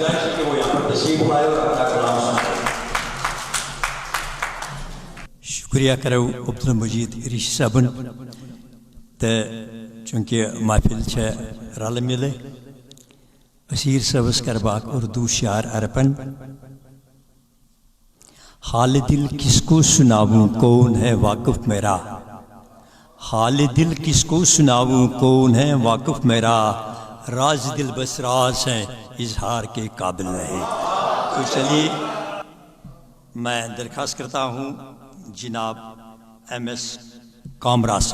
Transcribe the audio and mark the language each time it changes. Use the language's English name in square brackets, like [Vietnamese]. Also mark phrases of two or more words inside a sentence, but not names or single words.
[Kashmiri] شکریہ کرو عبدالمجید ریشی صٲبن. تہٕ چونکہ محفل چھےٚ رلہٕ مِلہٕ، اسیٖر صٲبس کرٕ بہٕ اکھ اردو شعر ارپن. [Urdu] حال دل کس کو سناؤں کون ہے واقف میرا، حال دل کس کو سناؤں کون ہے واقف میرا، راز دل بس راز ہیں اظہار کے قابل نہیں. تو چلیے میں درخواست کرتا ہوں جناب ایم ایس کامرا سے.